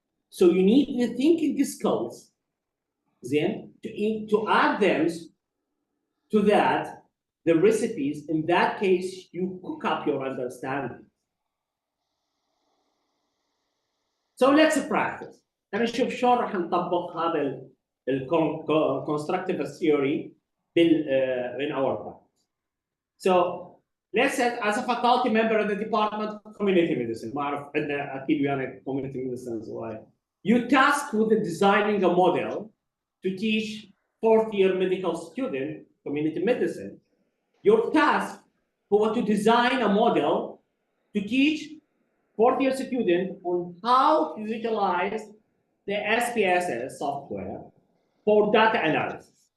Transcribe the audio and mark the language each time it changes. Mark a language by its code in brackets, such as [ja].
[en] So you need the thinking skills, then to add them to that, the recipes. In that case, you cook up your understanding. So let's practice. [ar] أنا نشوف شلون راح نطبق هذا [en] constructive theory in our practice. So let's say as a faculty member of the Department of Community Medicine, [ar] ما أعرف عندنا أكيد ويانا [en] Community Medicine why. You task with designing a model to teach fourth-year medical student community medicine. Your task was to design a model to teach fourth-year student on how to utilize the SPSS software for data analysis.